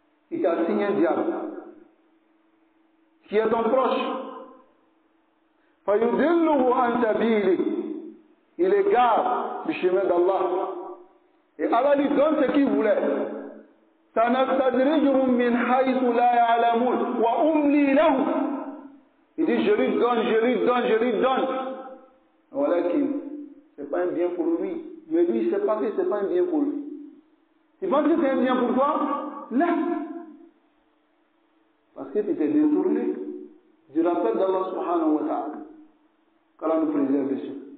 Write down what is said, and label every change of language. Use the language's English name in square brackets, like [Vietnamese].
[French] Il t'a signé un diable, qui est ton proche. [Arabic] فَيُدِلُّهُ عَنْ سَبِيلِهِ [French] il égare du chemin d'Allah. Et Allah lui donne ce qu'il voulait. [Arabic] سَنَسْتَدْرِجُهُمْ مِنْ حَيْثُ لَا يَعْلَمُونَ وَأُمْلِي لَهُمْ [French] il dit je lui donne. Voilà qu'il c'est pas un bien pour lui. Mais lui, il sait pas que c'est pas un bien pour lui. Tu penses que c'est un bien pour toi? Non. Parce que tu t'es détourné du rappel d'Allah subhanahu wa ta'ala. Qu'Allah nous préserve dessus.